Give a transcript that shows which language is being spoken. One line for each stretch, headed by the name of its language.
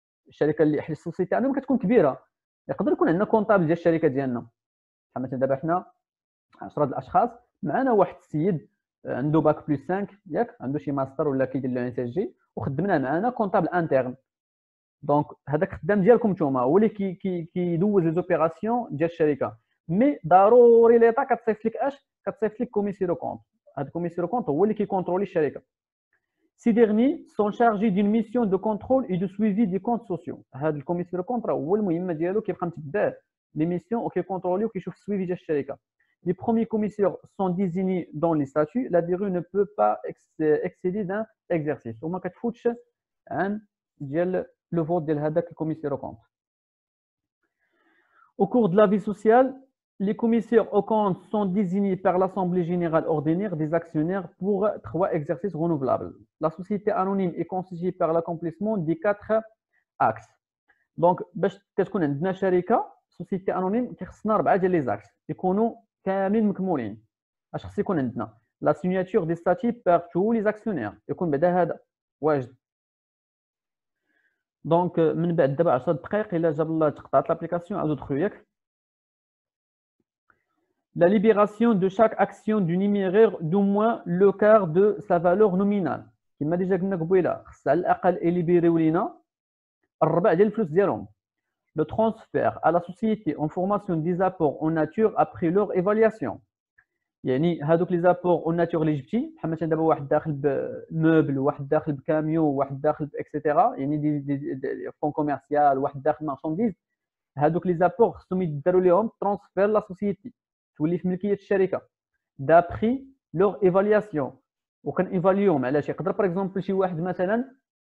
Arabic: الشركه اللي حيت السوسيتي عندهم كتكون كبيره يقدر يكون عندنا كونطابل ديال الشركه ديالنا بحال مثلا دابا حنا 10 د الاشخاص معنا واحد السيد عنده باك بلس 5 ياك عنده شي ماستر ولا كيدير لو ان اس جي وخدمنا معنا كونطابل انترن. دونك هذاك الخدام ديالكم نتوما هو اللي كيدوز لي زوبيراسيون ديال الشركه مي ضروري ليطا كتصيفط لك كتصيفط لك كوميسيرو كونط. هذا كوميسيرو كونط هو اللي كيكونترولي الشركه.
French: Ces derniers sont chargés d'une mission de contrôle et de suivi des comptes sociaux.
Arabic: هذا الكوميسيرو كونط راه هو المهمه ديالو كيبقى متبع لي ميسيون وكيكونترولي وكيشوف السويفي ديال الشركه.
French: Les premiers commissaires sont désignés dans les statuts. La durée ne peut pas excéder d'un exercice.
Arabic: وما كتفوتش عن ديال لو فوت ديال هذاك الكوميسير كونت.
French: Au cours de la vie sociale, les commissaires aux comptes sont désignés par l'Assemblée générale ordinaire des actionnaires pour 3 exercices renouvelables. La société anonyme est constituée par l'accomplissement des 4 axes.
Arabic: Donc باش كتكون عندنا شركه سوسيتي انونيم كيخصنا 4 ديال لي زاكس يكونوا كاملين مكمولين. اش خص يكون عندنا لا سيغناتور دي ستاتي بار تو لي زاكسيونير يكون بعدا هذا واجد. دونك من بعد دابا 10 دقائق الا جاب الله تقطعت لابليكاسيون عاودوا دخلوا ياك.
French: La libération de chaque action du numéraire d'au moins le quart de sa valeur nominale.
Arabic: كما ديجا قلنا قبيله خص على الاقل يليبيريو لينا الربع ديال الفلوس ديالهم.
French: Le transfert à la société en formation des apports en nature après leur évaluation.
Arabic: يعني هذوك لي زابور اون ناتور اللي جبتي بحال مثلا دابا واحد داخل بموبل واحد داخل بكاميو واحد داخل اكسيتيرا يعني دي فون كوميرسيال واحد داخل مارشانديز هذوك لي زابور خصهم يداروا ليهم ترانسفير لا سوسيتي تولي في ملكيه الشركه دابري لور ايفالياسيون وكان ايفاليوم علاش يقدر باغ اكزومبل شي واحد مثلا